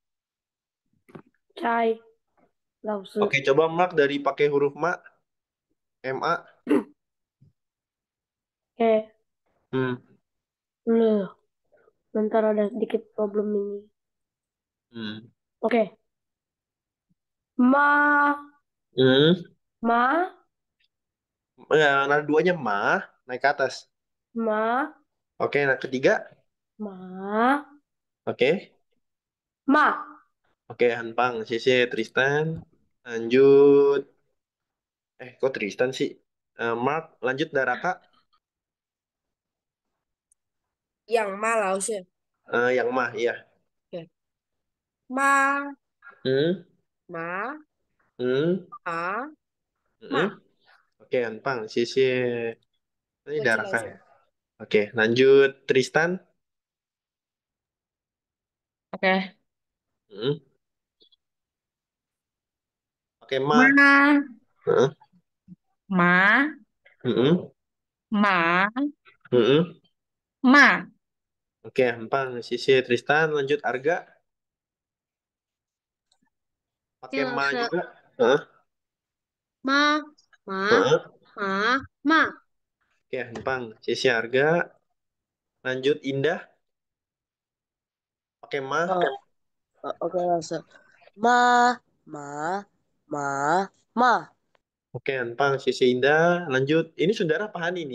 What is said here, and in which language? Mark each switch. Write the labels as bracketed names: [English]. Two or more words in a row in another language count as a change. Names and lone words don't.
[Indonesian] Cai. Lause. Oke, coba Mark dari pakai huruf ma. MA. Oke. Hmm. Loh, bentar ada sedikit problem ini. Hmm. Oke. Ma, Hmm. ma, Nah, duanya ma, naik ke atas. ma, Oke, nah ketiga. ma, Oke. ma. Oke, Hanpang, Sisi, Tristan. Lanjut. Kok Tristan sih? Mark, lanjut Daraka. Yang ma lause. Yang mah, iya. Oke. Ma, Hmm. ma, Hmm. ma, Hmm. ma. Oke, Hanpang, Sisi. Ini Lause, Daraka lause. ya. Oke, lanjut Tristan. Oke. Hmm. Oke, ma. Ma, Hmm. ma, Hmm. ma, Hmm. ma. Oke, Hanpang, Sisi, Tristan. Lanjut Arga. Pakai ma Celose, juga. Heeh. ma, ma, Heeh. ma, ma. Oke, Hanpang, Sisi, Arga. Lanjut Indah. Pakai ma. Oh, oke langsung. Ma, ma, ma, ma. Oke, Anpang, Sisi Indah. Lanjut. Ini saudara apa Hani nih?